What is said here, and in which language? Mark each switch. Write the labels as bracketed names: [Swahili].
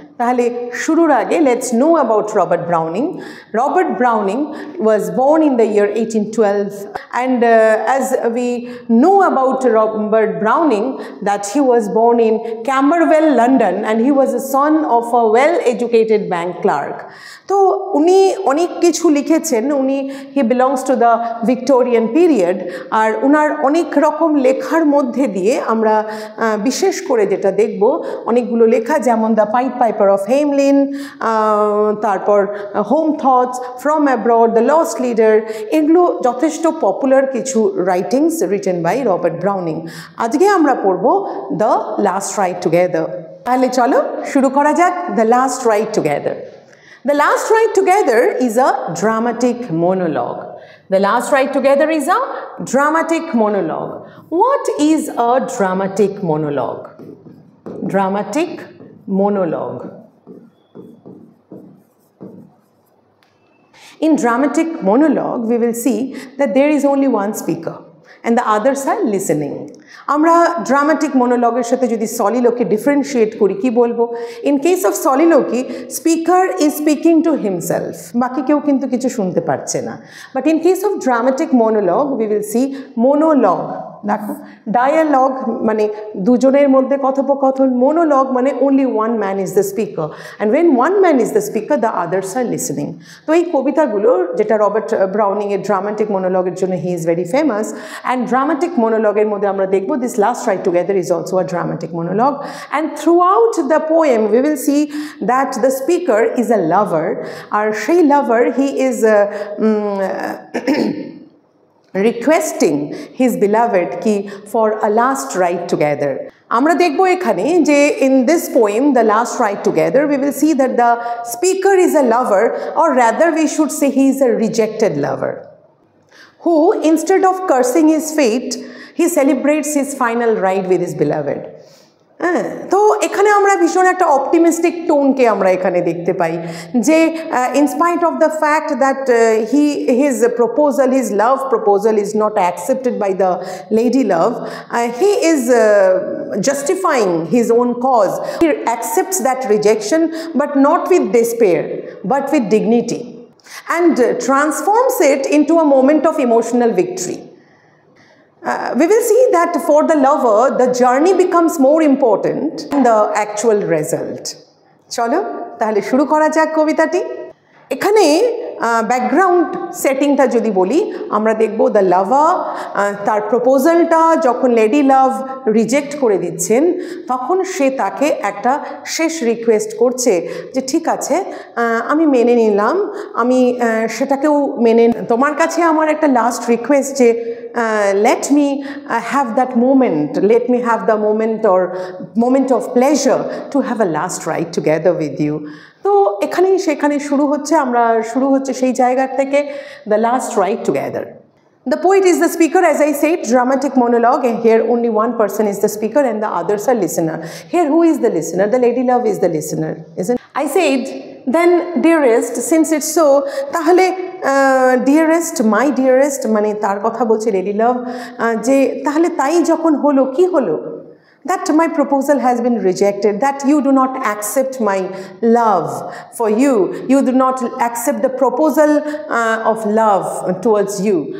[Bangla] তাহলে শুরুর আগে [English] let's know about Robert Browning. Robert Browning was born in the year 1812 and as we know about Robert Browning that he was born in Camberwell, London and he was a son of a well-educated bank clerk. [Bangla] তো উনি অনেক কিছু লিখেছেন, [English] he belongs to the Victorian period [Bangla] আর উনার অনেক রকম লেখার মধ্যে দিয়ে আমরা বিশেষ করে যেটা দেখব অনেকগুলো লেখা যেমন the pied piper of Hamlin, তারপর home thoughts, from abroad, the lost leader, এগুলো যথেষ্ট পপুলার কিছু writings [English] Written by Robert Browning. [Bangla] আজকে আমরা পড়ব দ্য লাস্ট রাইড টুগেদার। তাহলে চলো শুরু করা যাক the last ride together. [English] The Last Ride Together is a dramatic monologue. The Last Ride Together is a dramatic monologue. What is a dramatic monologue? Dramatic monologue. In dramatic monologue, we will see that there is only one speaker and the others are listening. [Bangla] আমরা dramatic মনোলগের সাথে যদি সলিলোকি differentiate করি কি বলবো? [English] in case of soliloquy speaker is speaking to himself, [Bangla] বাকি কেউ কিন্তু কিছু শুনতে পারছে না। [English] But in case of dramatic monologue we will see monologue. [Bangla] দেখো ডায়ালগ মানে দুজনের মধ্যে কথোপকথন, মোনোলগ মানে [English] Only one man is the speaker and when one man is the speaker the others are listening. [Bangla] তো এই কবিতাগুলোর যেটা রবার্ট ব্রাউনিংয়ের ড্রামাটিক মনোলগের জন্য [English] he is very famous and dramatic [Bangla] মনোলগের মধ্যে আমরা দেখব [English] this last ride together is also a dramatic monologue and throughout the poem we will see that the speaker is a lover [Bangla] আর সেই লাভার [English] He is requesting his beloved ki for a last ride together. [Bangla] আমরা দেখব এখানে যে [English] in this poem the last ride together we will see that the speaker is a lover or rather we should say he is a rejected lover who instead of cursing his fate he celebrates his final ride with his beloved. [Bangla] তো এখানে আমরা ভীষণ একটা optimistic টোনকে আমরা এখানে দেখতে পাই যে [English] In spite of the fact that his proposal, his love proposal is not accepted by the lady love, he is justifying his own cause. He accepts that rejection but not with despair but with dignity and transforms it into a moment of emotional victory. We will see that for the lover the journey becomes more important than the actual result. [Bangla] চলো তাহলে শুরু করা যাক কবিতাটি। এখানে background সেটিংটা যদি বলি আমরা দেখব দ্য লাভার তার প্রপোজালটা যখন লেডি লাভ রিজেক্ট করে দিচ্ছেন তখন সে তাকে একটা শেষ রিকোয়েস্ট করছে যে ঠিক আছে আমি মেনে নিলাম, আমি সেটাকেও মেনে, তোমার কাছে আমার একটা লাস্ট রিকোয়েস্ট যে [English] let me have that moment, let me have the moment or moment of pleasure to have a last ride together with you. [Bangla] তো এখানেই সেখানে শুরু হচ্ছে সেই জায়গার থেকে [English] the last ride together. The poet is the speaker, as I said, dramatic monologue, and here only one person is the speaker and the others are listener. Here who is the listener? The lady love is the listener, isn't it? I said then dearest, since it's so তাহলে dearest, my dearest [Bangla] মানে তার কথা বলছে lady লাভ যে তাহলে তাই যখন হলো কি হলো, [English] that my proposal has been rejected, that you do not accept my love for you, you do not accept the proposal of love towards you.